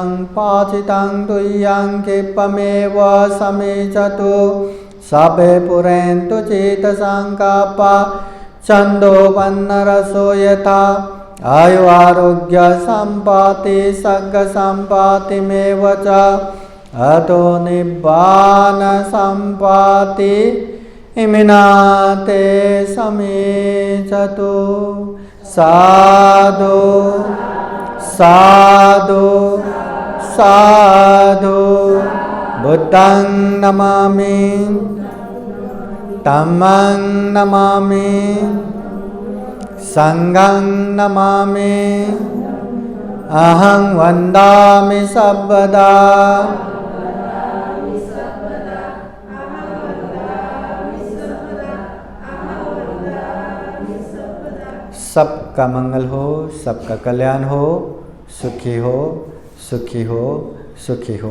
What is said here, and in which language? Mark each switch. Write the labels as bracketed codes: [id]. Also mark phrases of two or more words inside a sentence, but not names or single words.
[pi] पाचितं तुय्यं क्षिप्रमेव समीचतु सभे पुरेन्तु चित्तसङ्कल्पा छन्दोपन्नरसो यथा आयु आरोग्य सम्पत्ति सर्ग सम्पत्तिमेव च अतो निब्बान सम्पत्ति इमिनाते समीचतु साधु साधु साधु बुद्धं नमामि धम्मं नमामि संघं नमामि अहं वन्दामि सर्वदा [hi] सबका मंगल हो, सबका कल्याण हो, सुखी हो, सुखी हो, सुखी हो।